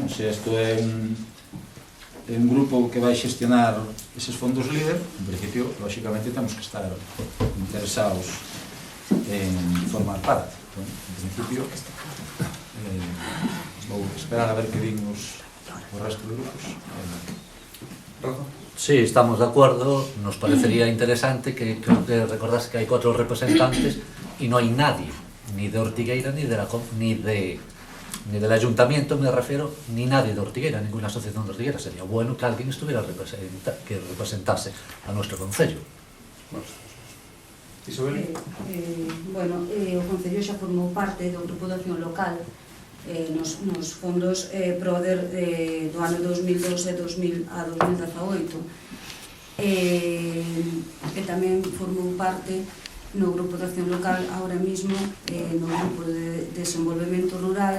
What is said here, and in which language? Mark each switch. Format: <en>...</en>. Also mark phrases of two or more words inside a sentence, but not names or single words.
<gl>Se isto é un grupo que vai xestionar eses fondos líder, en principio, lógicamente, temos que estar interesados en formar parte. En principio, vou esperar a ver que dignos o resto de grupos. Rafa.</gl> <es>Sí, estamos de acuerdo, nos parecería interesante que creo que recordase que hay 4 representantes y no hay nadie, ni de Ortigueira ni del ayuntamiento, me refiero, ni nadie de Ortigueira, ninguna asociación de Ortigueira. Sería bueno que alguien estuviera que representase a nuestro concello. Isabel.</es> <gl>Bueno, o Concello xa formou parte do Grupo de Acción Local nos fondos PRODER do ano 2012 a 2018 e tamén formou parte no Grupo de Acción Local</gl> <es>ahora mismo,</es> <gl>no Grupo de Desenvolvemento Rural.</gl>